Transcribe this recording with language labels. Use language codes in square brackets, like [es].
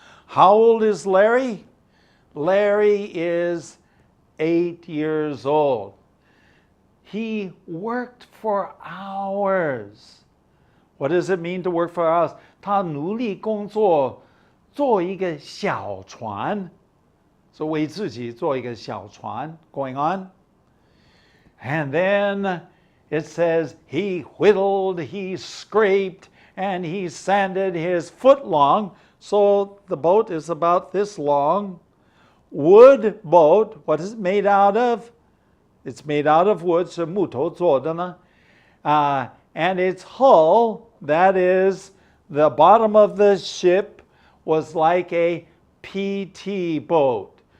[en] How old is Larry? Larry is 8 years old. He worked for hours. What does it mean to work for hours? [zh] 他努力工作，做一个小船所以为自己做一个小船 [en] going on. And then it says, he whittled, he scraped, and he sanded his foot long. So the boat is about this long. Wood boat, what is it made out of? It's made out of wood, [zh] 是木头做的呢。 [en] And its hull, that is, the bottom of the ship was like a PT boat.